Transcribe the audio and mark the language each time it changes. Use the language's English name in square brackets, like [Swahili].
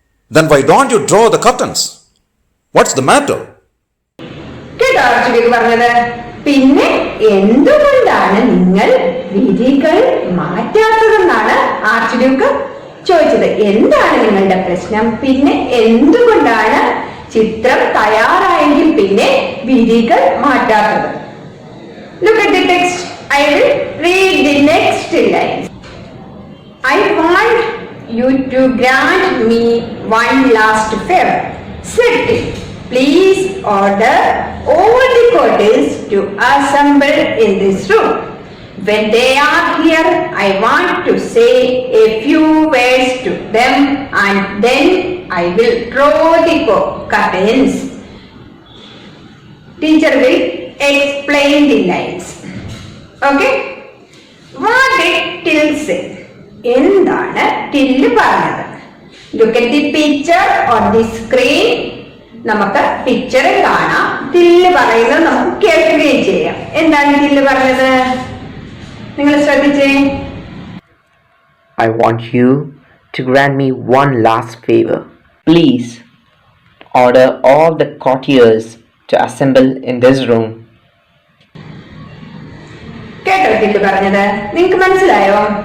[English] Then why don't you draw the curtains? What's the matter? [Malayalam] കേട്ടോ archduke പറഞ്ഞത്. പിന്നെ എന്തുകൊണ്ടാണ് നിങ്ങൾ വിധികൾ മാറ്റാത്തതെന്നാണ് ആർച്ച്ഡ്യൂക്ക് ചോദിച്ചത്. എന്താണ് നിങ്ങളുടെ പ്രശ്നം? പിന്നെ എന്തുകൊണ്ടാണ് ചിത്രം തയ്യാറായെങ്കിൽ പിന്നെ വിധികൾ മാറ്റാത്തത്? [English] Look at the text. I will read the next line. I want you to grant me one last favor. Said it. Please order all the courtiers to assemble in this room. When they are here, I want to say a few words to them and then I will draw the curtains. Teacher will explain the lines. Okay? What did Till say? [Malayalam] എന്താണ് till പറഞ്ഞത്? [English] Look at the picture on the screen. [Malayalam] നമുക്ക് picture കാണാം. Till പറയുന്നത് നമുക്ക് കേൾക്കുകയും ചെയ്യാം. എന്താണ് till പറഞ്ഞത്? നിങ്ങൾ ശ്രദ്ധിച്ചേ. [English] I want you to grant me one last favor. Please order all the courtiers to assemble in this room. [Malayalam] കേട്ടോ ടില്ല് പറഞ്ഞത്? നിങ്ങൾക്ക് മനസ്സിലായോ?